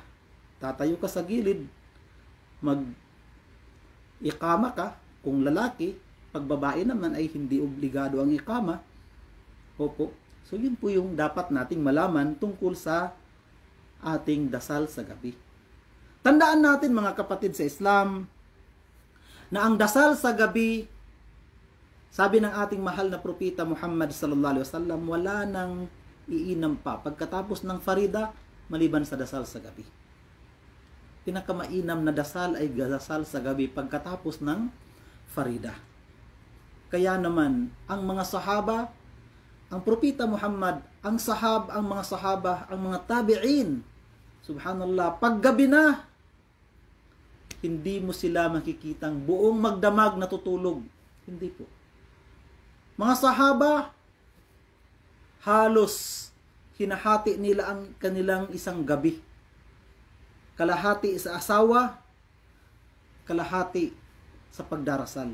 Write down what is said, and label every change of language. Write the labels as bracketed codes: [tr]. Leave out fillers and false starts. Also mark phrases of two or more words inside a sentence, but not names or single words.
[tl] Tatayo ka sa gilid, mag-ikama ka kung lalaki, pag babae naman ay hindi obligado ang ikama. Opo. So yun po yung dapat nating malaman tungkol sa ating dasal sa gabi. Tandaan natin mga kapatid sa Islam na ang dasal sa gabi, sabi ng ating mahal na propeta Muhammad [ar] صلى الله عليه وسلم, [tl] wala nang iinam pa pagkatapos ng farida maliban sa dasal sa gabi. Pinakamainam na dasal ay dasal sa gabi pagkatapos ng farida. Kaya naman, ang mga sahaba, ang propeta Muhammad, ang mga sahaba, ang mga tabi'in, subhanallah, paggabi na, hindi mo sila makikitang buong magdamag natutulog. Hindi po. Mga sahaba, halos hinahati nila ang kanilang isang gabi. Kalahati sa asawa, kalahati sa pagdarasal.